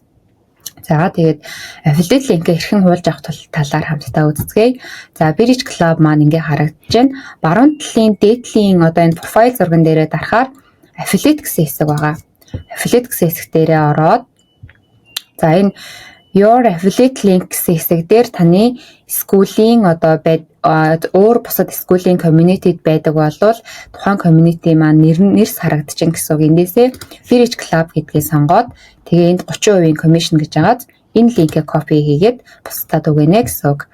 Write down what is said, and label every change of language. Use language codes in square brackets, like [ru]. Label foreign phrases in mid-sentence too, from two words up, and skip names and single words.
[mn] За тэгээд affiliate линкээ хэрхэн хуулж авах талаар хамтдаа үздэгэ. За Bridge Club маань ингээ харагдаж байна. Баруун талын дээдлийн энэ профайл зурган дээрээ дарахаар affiliate гэсэн хэсэг байгаа. Affiliate гэсэн хэсэг дээрээ ороод за энэ [en] Your affiliate link [mn] гэсэн хэсэг дээр таны скуулийн өөр бусад скуулийн community-д байдаг болвол тухайн community маань нэрс харагдаж байна гэсэн үг. Эндээсээ Bridge Club гэдгийг сонгоод тэгээ энд 30% commission гэж агаад энэ линкээ copy хийгээд бусдад өгнө гэсэн үг.